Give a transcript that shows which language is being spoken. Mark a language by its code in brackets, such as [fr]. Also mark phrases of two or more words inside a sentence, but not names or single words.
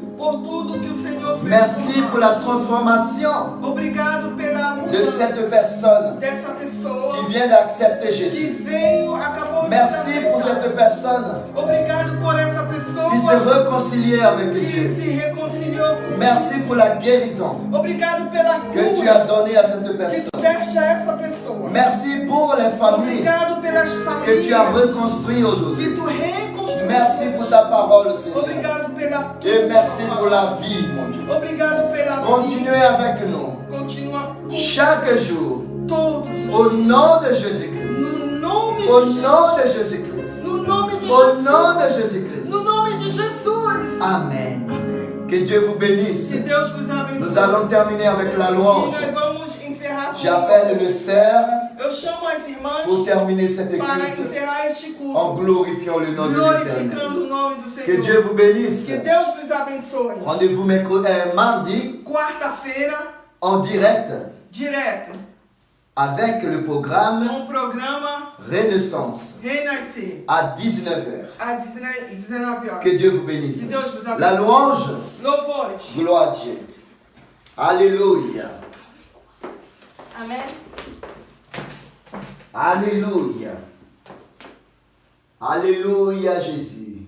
[pt] por tudo que o Senhor fez. [fr] Merci [pt] por [fr] pour [pt] nós. [fr] la transformation [pt] Obrigado pela [fr] de [pt] mudança [fr] cette personne [pt] dessa pessoa [fr] qui vient d'accepter [pt] que [fr] Jésus. [pt] veio, acabou de [fr] Merci pour [pt] aceitar. [fr] cette personne [pt] Obrigado por essa pessoa [fr] qui s'est réconciliée avec [pt] que [fr] Dieu. [pt] se reconciliou com [fr] Merci pour la guérison [pt] Obrigado pela [fr] que tu [pt] cura [fr] as donnée à cette [pt] que [fr] personne. [pt] tu deste a essa pessoa. [fr] Merci pour les familles [pt] Obrigado pelas [fr] que tu as [pt] famílias [fr] reconstruites aujourd'hui. [pt] que tu reconstruiu. [fr] Merci pour ta parole, Seigneur. [pt] Obrigado pela [fr] Et merci pour la vie, mon Dieu. [pt] Obrigado pela [fr] Continuez [pt] vida. [fr] avec nous [pt] Continua com [fr] chaque jour [pt] todos os [fr] au nom de Jésus-Christ. [pt] no nome [fr] Au [pt] de [fr] nom de Jésus-Christ. [pt] No nome de [fr] Au [pt] Jesus. [fr] nom de Jésus-Christ. [pt] No nome de Jesus. [fr] Amen. [pt] Amém. [fr] Que Dieu vous bénisse. [pt] Que Deus vos abençoe. [fr] Nous allons terminer avec la [pt] E [fr] louange. [pt] nós vamos encerrar com [fr] J'appelle le serre [pt] Eu chamo as [fr] pour [pt] irmãs [fr] terminer cette [pt] para [fr] culte [pt] encerrar este culto, [fr] en glorifiant le nom de l'Éternel. [pt] glorificando o nome do [fr] Que [pt] Senhor. [fr] Dieu vous bénisse. [pt] Que Deus vos abençoe. [fr] Rendez-vous mardi [pt] Quarta-feira, [fr] en direct [pt] direto, [fr] avec le programme [pt] com o programa [fr] Renaissance [pt] Renascer, [fr] à 19h. [pt] às 19 horas. [fr] Que Dieu vous bénisse. [pt] Que Deus vos abençoe. [fr] La louange, [pt] Louvores. [fr] gloire à Dieu. Alléluia. Amen. Alléluia. Alléluia, Jésus.